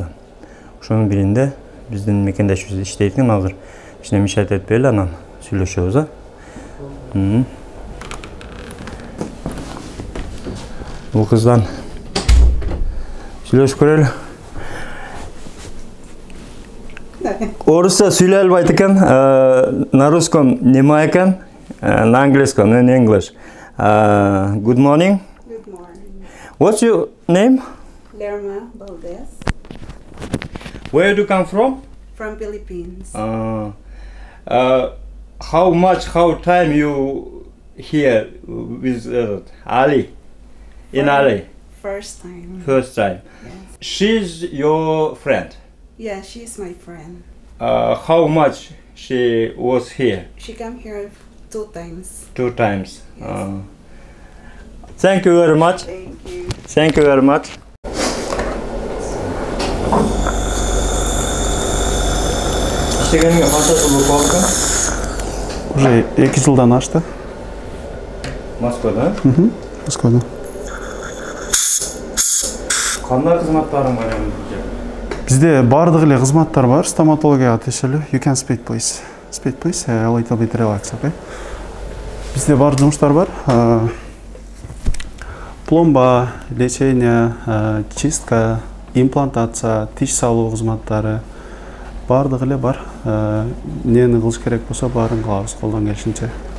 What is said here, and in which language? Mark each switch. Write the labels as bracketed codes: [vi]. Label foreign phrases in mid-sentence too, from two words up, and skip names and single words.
[ky] Ошонун биринде биздин мекендешибиз иштейт экен, азыр ичине мешать этпейли, анан сүйлөшөбүз, а. Бул кыздан сүйлөшүп көрөлү. Орусча сүйлөй албайт экен, [ru] на русском нема экен, на английском, [en] in English. Good morning. Good morning. What's your name? Lerma Valdez. Where do you come from? From Philippines. How time you here with Ali? In Ali? First time. First time. Yes. She's your friend. Yeah, she's my friend. How much she was here? She came here 2 times. 2 times. Yes. Thank you very much. Thank you. Thank you very much. [ky] İştegeniңе канча жыл болуп калды? Уже 2 жылдан ашты. Москвада? Москвада. Кандай кызматтарың бар эми? Бизде бардык эле кызматтар бар, стоматологияга тиешелүү. [en] You can speak please. Speak please. A little bit relax, okay? [ky] Бизде бар жумуштар бар. [ru] Пломба, лечение, чистка, имплантация, [ky] тиш салуу кызматтары бардык эле бар. Нени кылыш керек болсо баарын кылабыз колдон келишинче.